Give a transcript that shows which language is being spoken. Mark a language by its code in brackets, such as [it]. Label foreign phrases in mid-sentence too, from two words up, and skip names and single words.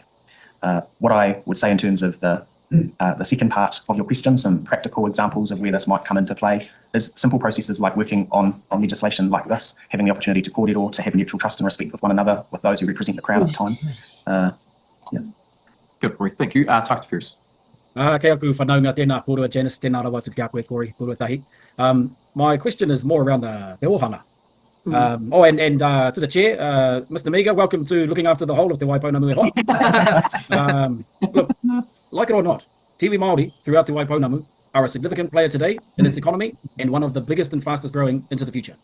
[en] What I would say in terms of the second part of your question, some practical examples of where this might come into play, is simple processes like working on legislation like this, having the opportunity to kōrero, to have mutual trust and respect with one another, with those who represent the Crown at the time. Yeah. Good, Corey. Thank you. Takuta first. [mi] Kei aku whanaunga tēnā pōrua Janice, tēnā rawa atu ki a koe Corey, pōrua tahi. [en] My question is more around the ohanga. And to the chair, Mr. Miga, welcome to looking after the whole of Te Waipounamu [mi] e hoa. [en] Look, like it or not, [mi] Tiwi Māori [en] throughout Te Waipounamu are a significant player today in its economy and one of the biggest and fastest growing into the future.